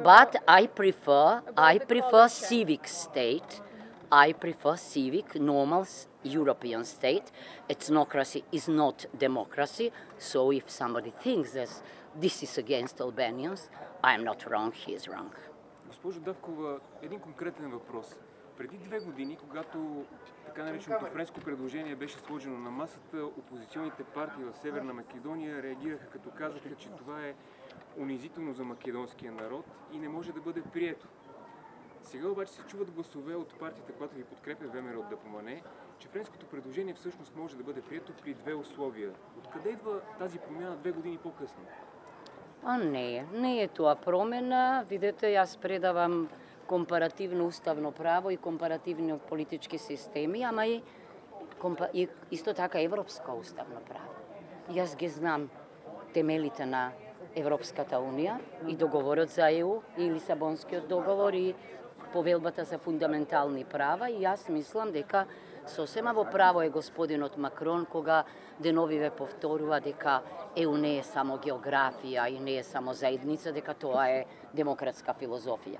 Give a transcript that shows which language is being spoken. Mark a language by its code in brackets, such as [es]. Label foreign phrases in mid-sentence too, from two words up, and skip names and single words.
[en] But I prefer civic state. I prefer civic, normal European state. Ethnocracy is not democracy. So if somebody thinks that this is against Albanians, I'm not wrong, he is wrong. [bg] Госпожо Давкова, един конкретен въпрос. Преди 2 години, когато така нареченото френско предложение беше сложено на масата, опозиционните партии в Северна Македония реагираха като казаха, че това е унизително за македонския народ и не може да бъде прието. Сега обаче се чуват гласове от партията, която ви подкрепя, ВМРО да помане, че френското предложение всъщност може да бъде прието при 2 условия. Откъде идва тази промяна 2 години по-късно? [mk] Не е това промена. Видите, аз предавам компаративно уставно право и компаративни политички системи, ама и исто така европско уставно право. И аз ги знам темелите на Европската унија и договорот за ЕУ и Лисабонскиот договор и повелбата за фундаментални права, и јас мислам дека сосема во право е господинот Макрон кога деновиве повторува дека ЕУ не е само географија и не е само заедница, дека тоа е демократска филозофија.